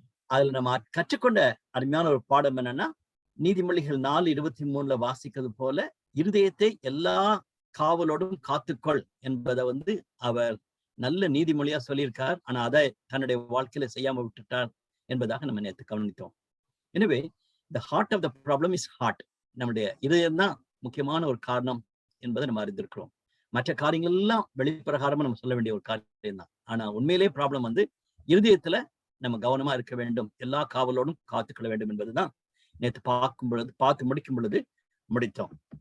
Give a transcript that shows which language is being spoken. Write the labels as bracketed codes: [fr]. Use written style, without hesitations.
[ta] அதுல நம்ம கற்றுக்கொண்ட அருமையான ஒரு பாடம் என்னன்னா, நீதிமொழிகள் 4:23 வாசிக்கிறது போல இருதயத்தை எல்லா காவலோடும் காத்துக்கொள் என்பதை அவர் நல்ல நீதிமொழியா சொல்லியிருக்கார். ஆனா அதை தன்னுடைய வாழ்க்கையில செய்யாம விட்டுட்டார் என்பதாக நம்ம நேற்று கவனித்தோம். எனவே [en] the heart of the problem is heart. [ta] நம்முடைய இதயம் தான் முக்கியமான ஒரு காரணம் என்பதை நம்ம அறிந்திருக்கிறோம். மற்ற காரியங்கள் எல்லாம் வெளிப்பிரகாரமா நம்ம சொல்ல வேண்டிய ஒரு காரியம் தான். ஆனா உண்மையிலே ப்ராப்ளம் இருதயத்துல நம்ம கவனமா இருக்க வேண்டும், எல்லா காவலோடும் காத்துக்கொள்ள வேண்டும் என்பதுதான் நேற்று பார்த்து முடிக்கும் பொழுது முடித்தோம்.